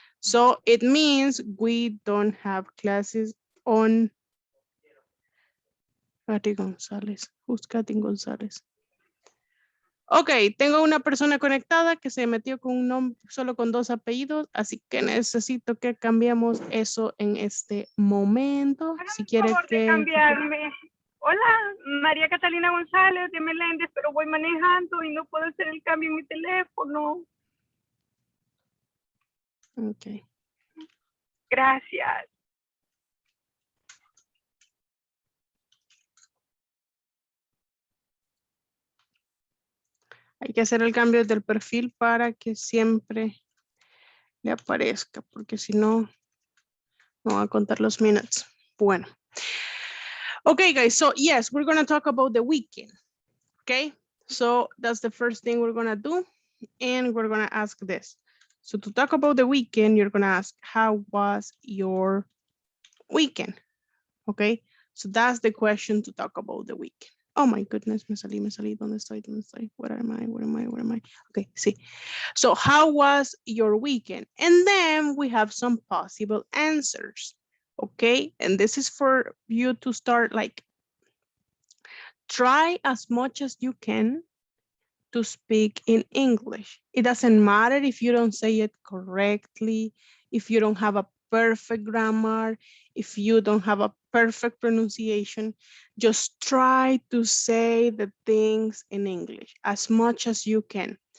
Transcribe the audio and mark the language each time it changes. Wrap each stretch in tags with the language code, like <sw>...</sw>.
<en>So it means we don't have classes on Katy González. Who's Katy González?</en> <es>Ok, tengo una persona conectada que se metió con un nombre solo con 2 apellidos, así que necesito que cambiemos eso en este momento. Si quiere favor de cambiarme. Hola, María Catalina González de Meléndez, pero voy manejando y no puedo hacer el cambio en mi teléfono. Ok. Gracias. Hay que hacer el cambio del perfil para que siempre le aparezca, porque si no, no va a contar los minutes. Bueno.</es> <en>Okay, guys, so yes, we're going to talk about the weekend. Okay, so that's the first thing we're going to do. And we're going to ask this. So to talk about the weekend, you're going to ask, how was your weekend? Okay, so that's the question to talk about the weekend. Oh my goodness,</en> <es>me salí, ¿dónde estoy?</es> <en>Where am I? Okay, see. So how was your weekend? And then we have some possible answers, okay? And this is for you to start like, try as much as you can to speak in English. It doesn't matter if you don't say it correctly, if you don't have a perfect grammar, if you don't have a perfect pronunciation, just try to say the things in English as much as you can.</en>